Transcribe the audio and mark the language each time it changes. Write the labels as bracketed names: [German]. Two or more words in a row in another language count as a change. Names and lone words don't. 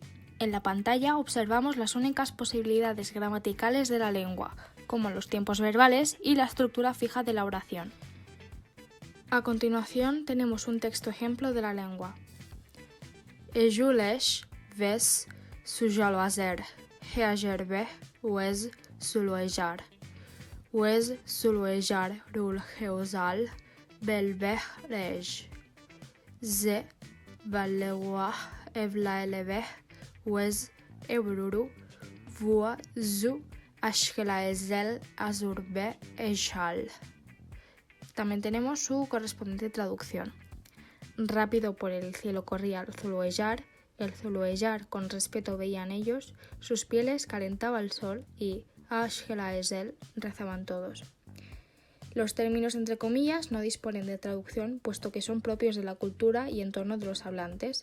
[Spanish] En la pantalla observamos las únicas posibilidades gramaticales de la lengua, como los tiempos verbales y la estructura fija de la oración. A continuación tenemos un texto ejemplo de la lengua. Ejulesh ves sujaloazer, heajerbe wez suluejar. Wez suluejar rul geozal belbeh rej. Ze valewah evlaelebeh wez ebruru vua zu ashkelaezel azurbe ejal. También tenemos su correspondiente traducción. Rápido por el cielo corría el zuluejar con respeto veían ellos, sus pieles calentaba el sol y Ashkelaezel rezaban todos. Los términos entre comillas no disponen de traducción puesto que son propios de la cultura y entorno de los hablantes.